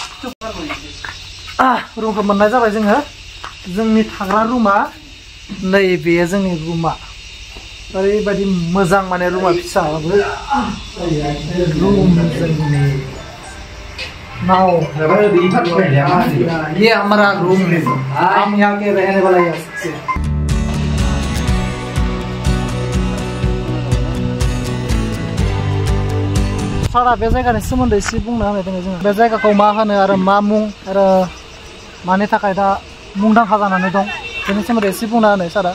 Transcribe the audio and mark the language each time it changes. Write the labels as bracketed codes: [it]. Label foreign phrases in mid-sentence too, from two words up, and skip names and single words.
[brx] रुमखौ मोननाय जाबाय जोङो जोंनि थाग्रा रुमा नैबे जोंनि रुमा ओरैबायदि मोजां माने रुमा फिसाबाबो रूम जोंनि नाव [hi] ये हमारा रूम है हम यहाँ के रहने वाला है [brx] सारा बे जायगानि सोमोन्दै एसे बुंना होनाय दङ जों बे जायगाखौ मा होनो आरो मा मुं आरो मानि थाखाय दा मुंदांखा जानानै दं बेनि सोमोन्दै एसे बुंना होनाय सारा